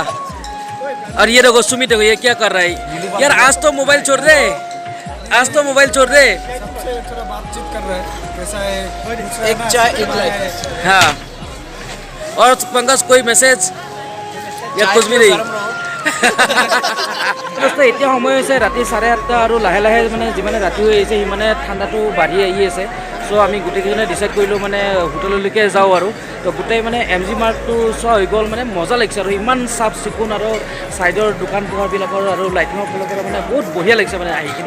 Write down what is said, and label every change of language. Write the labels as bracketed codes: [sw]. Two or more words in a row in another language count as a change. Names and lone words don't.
[hi] और ये देखो सुमित देखो ये क्या कर रहा है यार। आज तो मोबाइल छोड़ दे, आज तो मोबाइल छोड़ दे। थोड़ा बातचीत कर रहे हैं कैसा है एक चाय एक लाइट हाँ, और पंकज कोई मैसेज या कुछ भी नहीं? [as] দোস্ত এতিয়া সময় হৈছে ৰাতি 8:30 আৰু লাহে লাহে মানে যিমানে ৰাতি হৈ আহিছে সিমানে ঠাণ্ডাটো বাঢ়ি আহি আছে। চ' আমি গোটেইকেইজনে ডিচাইড কৰিলোঁ মানে হোটেললৈকে যাওঁ আৰু তো গোটেই মানে MG মাৰ্গটো চোৱা হৈ গ'ল। মানে মজা লাগিছে আৰু ইমান চাফ চিকুণ আৰু ছাইডৰ দোকান পোহাৰবিলাকৰ আৰু লাইটিঙৰ ফালৰ পৰা মানে বহুত বঢ়িয়া লাগিছে মানে আহি কিনে।